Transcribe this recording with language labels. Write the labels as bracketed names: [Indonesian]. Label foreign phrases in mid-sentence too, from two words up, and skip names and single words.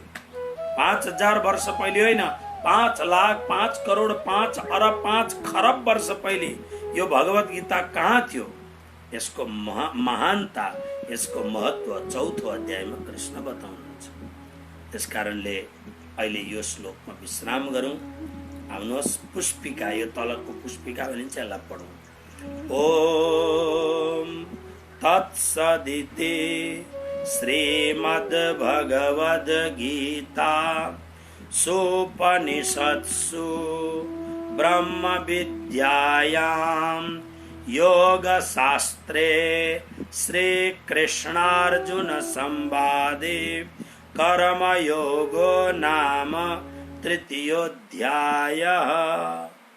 [Nepali] 5000 वर्ष पहिले होइन, 5 लाख 5 करोड 5 अरब 5 खरब वर्ष पहिले यो भगवत गीता कहाँ थियो? यसको महानता, यसको महत्व चौथो अध्यायमा कृष्ण बताउनुहुन्छ। त्यसकारणले अहिले यो श्लोकमा विश्राम गरौँ। आउनुहोस् पुष्पिका, यो तलको पुष्पिका भनिन्छ, यसलाई पढौँ। [Sanskrit] ओम तत्सदिति श्रीमद् भगवद गीता सोपनिषत्सु ब्रह्म विद्यायां योगशास्त्रे श्री कृष्णार्जुन संवादे कर्मयोगो नाम तृतीयोऽध्यायः।